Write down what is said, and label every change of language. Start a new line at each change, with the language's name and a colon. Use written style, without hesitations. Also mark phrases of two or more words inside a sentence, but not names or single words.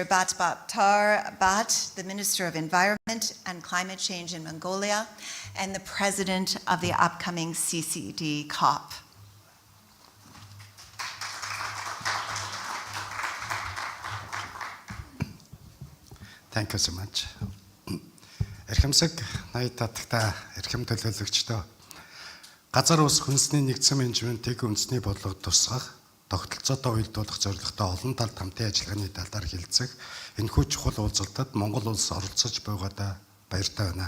English: Battar Bat, the Minister of Environment and Climate Change in Mongolia, and the President of the upcoming CCD COP. Thank you so much.
Mongolian: Эрхэмсэг 80 татагта эрхэм төлөөлөгчдөө газар ус хүнсний нэгдсэн менежментийг үндэсний бодлогод тусгах, тогтолцоотой уялдуулах зорилготой олон талт хамтын ажиллагааны талаар хэлцэх энэхүү чухал уулзалтад Монгол улс оролцож буйгаадаа баяртай байна.